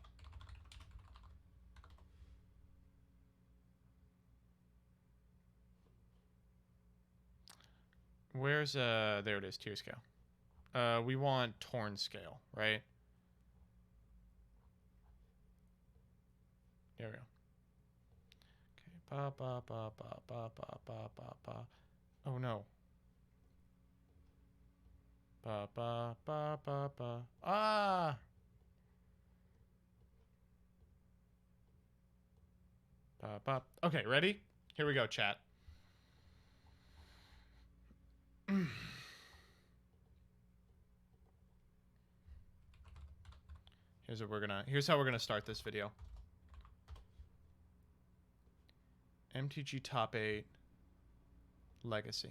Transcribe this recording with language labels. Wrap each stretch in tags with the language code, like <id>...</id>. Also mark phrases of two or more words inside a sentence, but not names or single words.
<en>Where's, there it is, tier scale. We want torn scale, right? There we go. Okay, ba ba ba ba ba ba ba ba ba. Oh no. Ba ba ba ba ba. Ah! Ba ba. Okay, ready? Here we go, chat. Here's how we're gonna start this video. MTG top 8 Legacy.</en>